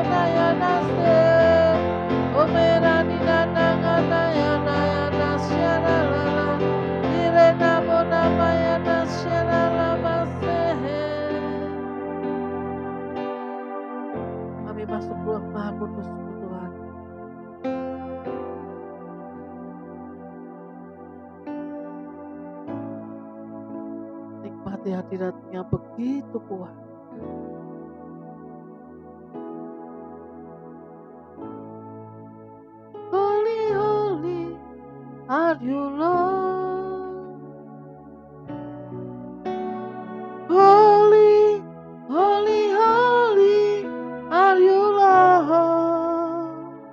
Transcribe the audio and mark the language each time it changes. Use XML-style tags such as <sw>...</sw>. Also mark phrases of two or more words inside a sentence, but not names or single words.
<id>ya nase. Omerani nana ngana ya na ya nasyara lala. Irena mona maya nasyara lama sehe. Kami masuk ruang Maha Kudus-Mu Tuhan. Nikmati hadirat-Mu yang begitu kuat.</id> <en>Holy, holy are you Lord. Holy, holy, holy are you Lord.</en>